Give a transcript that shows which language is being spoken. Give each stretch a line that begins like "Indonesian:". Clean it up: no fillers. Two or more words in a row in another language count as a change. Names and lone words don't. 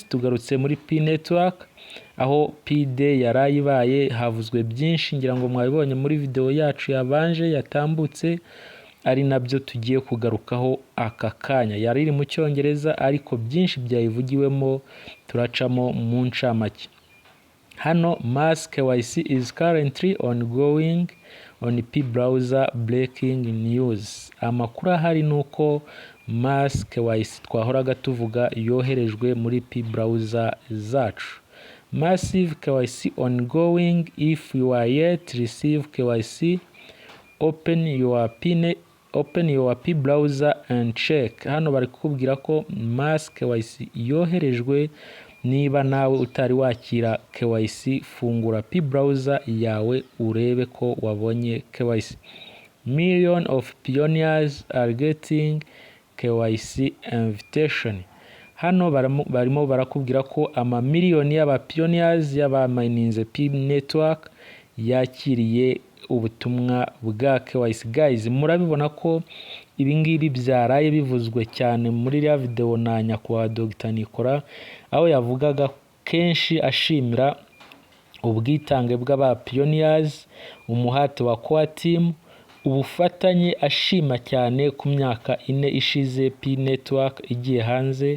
Kinyarwanda: Tugarutse muri P network, aho PD yaraye ibaye. Havuzwe byinshi, ngira ngo mwabibonye muri video yacu yabanje yatambutse, ari nabyo tugiye kugarukaho aka kanya. Yari iri mu Cyongereza ariko byinshi byayivugiwemo turacamo mu ncamake.
English: Hano Mass Kyc is currently ongoing on P browser, breaking news.
Kinyarwanda: Amakuru ahari nuko Mass Kyc twahoraga tuvuga yoherejwe muri P browser zacu.
English: Massive Kyc ongoing. If you are yet receive Kyc, open your P browser and check.
Kinyarwanda: Hano bari kukubwira ko Mass Kyc yoherejwe. Niba nawe utari wakira Kyc, fungura P browser yawe urebe ko wabonye Kyc.
English: Million of pioneers are getting Kyc invitation.
Kinyarwanda: Hano barimo barakubwira ko amamiliyoni y'aba pioneers y'abamininze P network yakiriye ubutumwa bwa Kyc. Guys, murabibona ko ibingibi byaraye bivuzwe cyane muri ya video na nyakubahwa Dr Nicolas, aho yavugaga kenshi ashimira ubwitange bw'aba pioneers, umuhate wa
English: core team,
Kinyarwanda: ubufatanye, ashima cyane ku myaka 4 ishize P network igiye hanze.